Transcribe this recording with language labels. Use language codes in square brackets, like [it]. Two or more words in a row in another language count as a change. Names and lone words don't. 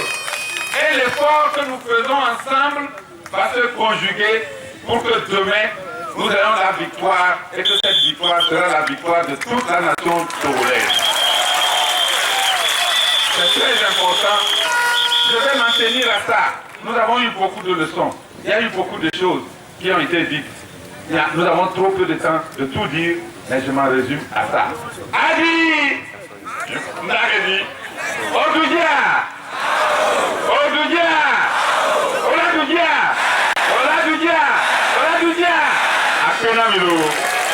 [fr] Et l'effort que nous faisons ensemble va se conjuguer pour que demain, nous ayons la victoire et que cette victoire sera la victoire de toute la nation togolaise. C'est très important. Je vais m'en tenir à ça. Nous avons eu beaucoup de leçons. Il y a eu beaucoup de choses qui ont été dites. Nous avons trop peu de temps de tout dire, mais je m'en résume à ça. Adi! Nagedi! Odoudia! Odoudia! Oladoudia! Oladoudia! Oladoudia! Apenamilo!